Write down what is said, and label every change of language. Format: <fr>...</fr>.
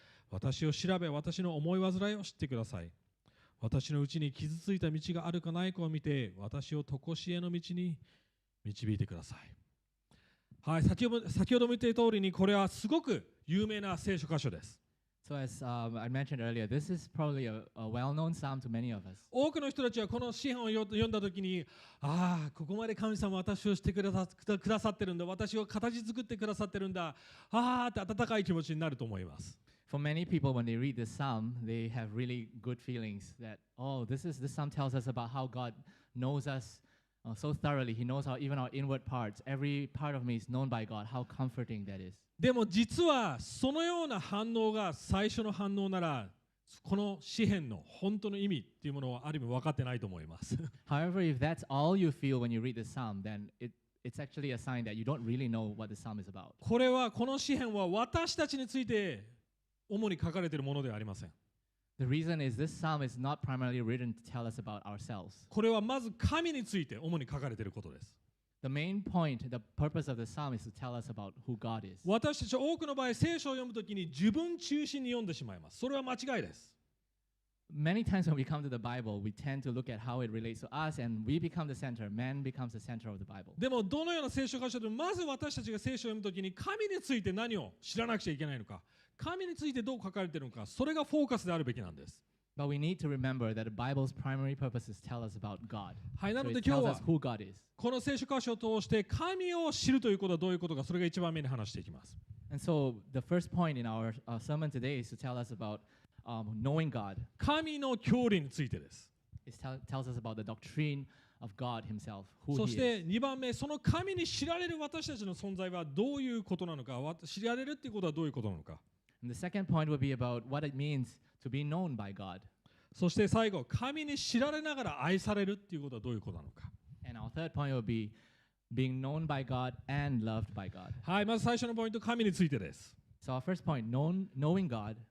<ja>私を調べ、私の思い煩いを知ってください。私のうちに傷ついた道があるかないかを見て、私を常しえの道に導いてください。はい、先ほども言った通りに、これはすごく有名な聖書箇所です。</ja> <en>So as I mentioned earlier, this is probably a well-known psalm to many of us.</en> <ja>多くの人たちはこの詩篇を読んだときに、ここまで神様は私をしてくださってるんだ、私を形作ってくださってるんだ、って温かい気持ちになると思います。</ja> <en>For many people, when they read this psalm, they have really good feelings that, this psalm tells us about how God knows us so thoroughly. He knows even our inward parts. Every part of me is known by God. How comforting that is.</en> <ja>でも実はそのような反応が最初の反応なら、この詩篇の本当の意味っていうものはある意味分かってないと思います。</ja> <en>However, if that's all you feel when you read this psalm, then it's actually a sign that you don't really know what the psalm is about.</en> <ja>この詩篇は私たちについて主に書かれているものではありません。</ja> <en>The reason is this psalm is not primarily written to tell us about ourselves.</en> <ja>これはまず神について主に書かれていることです。</ja> <en>The main point, the purpose of the psalm is to tell us about who God is.</en> <ja>私たちは多くの場合、聖書を読むときに自分中心に読んでしまいます。それは間違いです。</ja> <en>many times when we come to the Bible, we tend to look at how it relates to us, and we become the center. Man becomes the center of the Bible.</en> <ja>でもどのような聖書箇所でもまず私たちが聖書を読むときに神について何を知らなくちゃいけないのか、神についてどう書かれているのか、それがフォーカスであるべきなんです。</ja> <en>But we need to remember that the Bible's primary purpose is tell us about God.</en> <ja>はい、なの</ja> <en>So</en> <ja>で</ja> <en>it</en> <ja>今日</ja> <en>tells</en> <ja>は</ja> <en>us who God is.</en> <ja>この聖書箇所を通して神を知るということはどういうことか、それが一番目に話していきます。</ja> <en>And so the first point in our sermon today is to tell us about knowing God.</en> <ja>神の教理についてです。</ja> <en>It tells us about the doctrine of God himself, who</en> <ja>そし</ja> <en>is.</en> <ja>て2番目、その神に知られる私たちの存在はどういうことなのか、知られるっていうことはどういうことなのか。</ja> <en>And the second point would be about what it means to be known by God.</en> <ja>そして最後、神に知られながら愛されるっていうことはどういうことなのか。</ja> <en>And our third point would be being known by God and loved by God.</en> <ja>はい、まず最初のポイント、神についてです。</ja> <en>So our first point, knowing God.</en>